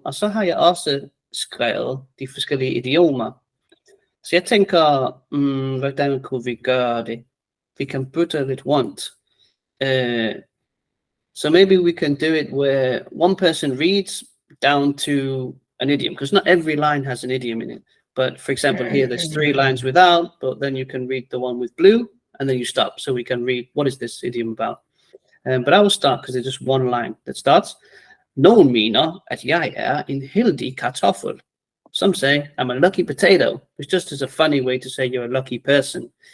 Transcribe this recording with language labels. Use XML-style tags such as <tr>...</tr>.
<da>Og så har jeg også skrevet de forskellige idiomer. Så jeg tænker, hvordan kunne vi gøre det?</da> <en>We can put it once. So maybe we can do it where one person reads down to an idiom, because not every line has an idiom in it. But for example, here there's 3 lines without, but then you can read the one with blue, and then you stop. So we can read, what is this idiom about? But I will start because there's just one line that starts.</en> <da>Nogen mener, at jeg er en heldig kartoffel.</da> <en>Some say I'm a lucky potato, which just is a funny way to say you're a lucky person.</en>